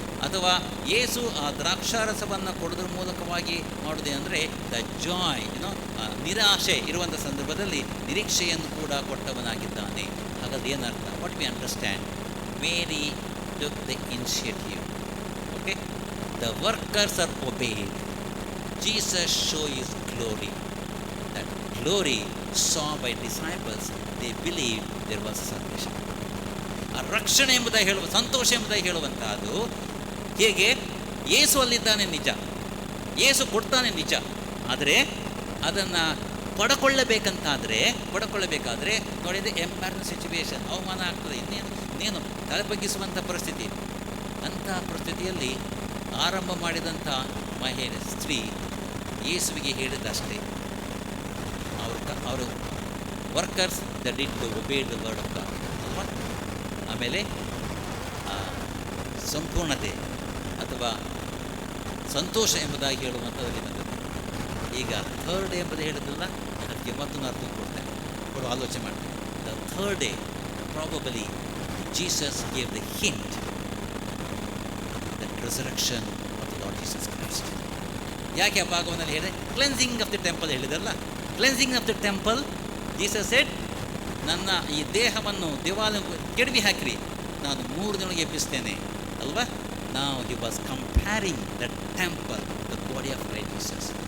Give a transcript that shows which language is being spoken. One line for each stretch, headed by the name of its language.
Kannada: ಅಥವಾ ಯೇಸು ಆ ದ್ರಾಕ್ಷಾರಸವನ್ನು ಕೊಡೋದ್ರ ಮೂಲಕವಾಗಿ ಮಾಡೋದೇ ಅಂದರೆ ದ ಜಾಯ್, ನಿರಾಶೆ ಇರುವಂಥ ಸಂದರ್ಭದಲ್ಲಿ ನಿರೀಕ್ಷೆಯನ್ನು ಕೂಡ ಕೊಟ್ಟವನಾಗಿದ್ದಾನೆ. ಹಾಗಾದ್ರೆ ಏನರ್ಥ?
English: What we understand, Mary took the initiative. Okay, the workers are obeyed. Jesus show his glory. That glory saw by disciples, they believed there was salvation.
Kannada: ಆ ರಕ್ಷಣೆ ಎಂಬುದಾಗಿ ಹೇಳುವ, ಸಂತೋಷ ಎಂಬುದಾಗಿ ಹೇಳುವಂತಹದ್ದು ಹೇಗೆ, ಯೇಸು ಅಲ್ಲಿದ್ದಾನೆ ನಿಜ, ಯೇಸು ಕೊಡ್ತಾನೆ ನಿಜ, ಆದರೆ ಅದನ್ನು ಪಡ್ಕೊಳ್ಳಬೇಕಾದ್ರೆ ನೋಡಿದರೆ
English: embarrassing situation,
Kannada: ಅವಮಾನ ಆಗ್ತದೆ, ಇನ್ನೇನು ತಲೆ ಬಗ್ಗಿಸುವಂಥ ಪರಿಸ್ಥಿತಿ. ಅಂಥ ಪರಿಸ್ಥಿತಿಯಲ್ಲಿ ಆರಂಭ ಮಾಡಿದಂಥ ಮಹಿಳೆ ಸ್ತ್ರೀ ಯೇಸುವಿಗೆ ಹೇಳಿದಷ್ಟೇ. ಅವರು
English: Workers the did to obey the word of God.
Kannada: ಆಮೇಲೆ ಸಂಪೂರ್ಣತೆ ಅಥವಾ ಸಂತೋಷ ಎಂಬುದಾಗಿ ಹೇಳುವಂಥದ್ದಲ್ಲಿ ಬಂದದ್ದು. ಈಗ ಥರ್ಡ್ ಡೇ ಎಂಬುದು ಹೇಳಿದ್ರಲ್ಲ, ಅದಕ್ಕೆ ಮತ್ತೊಂದು ಅರ್ಥ ಕೊಡು ಆಲೋಚನೆ ಮಾಡ್ತಾರೆ.
English: The third day probably Jesus gave the hint that resurrection of the Lord Jesus Christ.
Kannada: ಯಾಕೆ ಆ ಭಾಗವನ್ನಲ್ಲಿ ಹೇಳಿದೆ?
English: cleansing of the temple
Kannada: ಹೇಳಿದಲ್ಲ.
English: cleansing of the temple, Jesus said,
Kannada: ನನ್ನ ಈ ದೇಹವನ್ನು ದೇವಾಲಯ ಕೆಡವಿ ಹಾಕಿರಿ, ನಾನು 3 ದಿನಗಳಿಗೆ ಎಬ್ಬಿಸ್ತೇನೆ ಅಲ್ವಾ.
English: Now he was comparing the temple, the body of Christ Jesus.